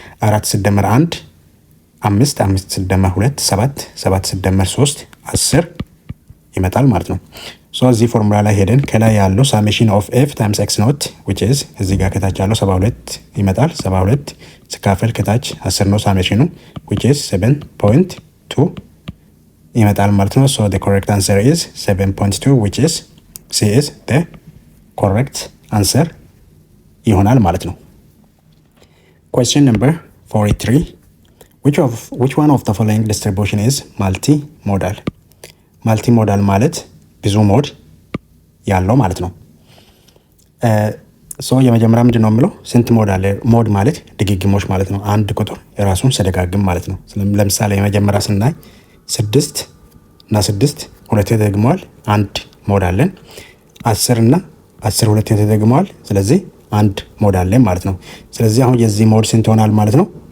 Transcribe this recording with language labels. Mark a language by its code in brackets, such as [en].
[am] 4 ሲደመር 1 5 5 ሲደመር 2 7 7 ሲደመር 3 10 ይመጣል ማለት ነው። ሶ እዚህ ፎርሙላ ላይ ሄደን ከላይ ያለው ሳሜሽን ኦፍ ኤፍ ታይምስ ኤክስ ኖት [en] which is [am] እዚህ ጋር ከታች ያለው 72 ይመጣል። 72 ሲካፈል ከታች 10 ነው ሳሜሽኑ [en] which is 7.2 [am] ይመጣል ማለት ነው። [en] ሶ the correct answer is 7.2 which is C is the correct answer [am] ይሆናል ማለት ነው። [en] Question number 43. Which one of the following distribution is multimodal? [am] Multimodal ማለት ብዙ ሞድ ያለው ማለት ነው። የመጀመሪያ ምንድን ነው የምለው? ስንት ሞድ አለ? ሞድ ማለት ድግግሞች ማለት ነው። አንድ ቁጥር የራሱን ሲደጋግም ማለት ነው። ለምሳሌ የመጀመሪያ ስናይ 6 እና 6 ሁለቴ ተደግመዋል፣ አንድ ሞድ አለን። 10 እና 10 ሁለቴ ተደግመዋል፣ ስለዚህ አንድ ሞድ አለን ማለት ነው። ስለዚህ አሁን የዚህ ሞድ ስንት ይሆናል ማለት ነው?